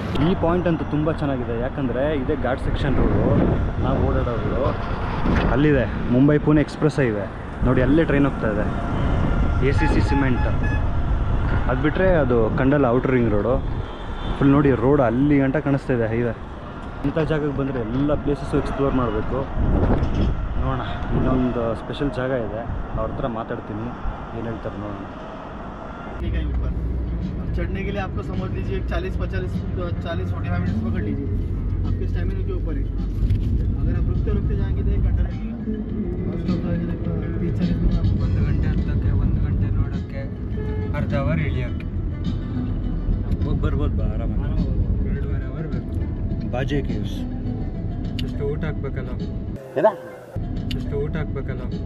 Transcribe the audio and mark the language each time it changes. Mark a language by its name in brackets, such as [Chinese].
[Kannada] ಈ ಪಾಯಿಂಟ್ ಅಂತೂ ತುಂಬ ಚೆನ್ನಾಗಿದೆ, ಯಾಕಂದರೆ ಇದೇ ಘಾಟ್ ಸೆಕ್ಷನ್ ರೋಡು. ನಾವು ಓಡಾಡೋದು ಅಲ್ಲಿದೆ, ಮುಂಬೈ ಪುಣೆ ಎಕ್ಸ್ಪ್ರೆಸ್ ಹೈವೇ ನೋಡಿ, ಅಲ್ಲೇ ಟ್ರೈನ್ ಹೋಗ್ತಾ ಇದೆ. ACC cement. ಅದು ಬಿಟ್ಟರೆ ಅದು ಕಂಡಲ್ ಔಟರ್ ರಿಂಗ್ ರೋಡು. ಫುಲ್ ನೋಡಿ, ರೋಡ್ ಅಲ್ಲಿ ಗಂಟ ಕಾಣಿಸ್ತಾ ಇದೆ ಹೈವೇ. ಇಂಥ ಜಾಗಕ್ಕೆ ಬಂದರೆ ಎಲ್ಲ ಪ್ಲೇಸಸ್ಸು ಎಕ್ಸ್ಪ್ಲೋರ್ ಮಾಡಬೇಕು. ನೋಡೋಣ, ಇನ್ನೊಂದು ಸ್ಪೆಷಲ್ ಜಾಗ ಇದೆ, ಅವ್ರ ಹತ್ರ ಮಾತಾಡ್ತೀನಿ, ಏನು ಹೇಳ್ತಾರೆ ನೋಡೋಣ. [Hindi] ठीक है ऊपर, और चढ़ने के लिए आपको समझ लीजिए 40-45 मिनट पकड़ लीजिए, आपके स्टेमिना के ऊपर है. अगर आप रुकते रुकते जाएंगे तो 1 घंटा लगेगा. 30-40 मिनट आपको [Kannada] 1 ಗಂಟೆ ಹತ್ತಕ್ಕೆ, 1 ಗಂಟೆ ನೋಡೋಕ್ಕೆ, ಅರ್ಧ ಅವರ್ ಇಳಿಯೋಕ್ಕೆ ಹೋಗಿ ಬರ್ಬೋದು ಬಾ ಆರಾಮಾಗಿ. 2.5 ಅವರ್ ಬೇಕು. ಬಾಜೆ ಕೇವ್ಸ್. ಅಷ್ಟು ಊಟ ಹಾಕ್ಬೇಕಲ್ಲ, ಅಷ್ಟು ಊಟ ಹಾಕ್ಬೇಕಲ್ಲ.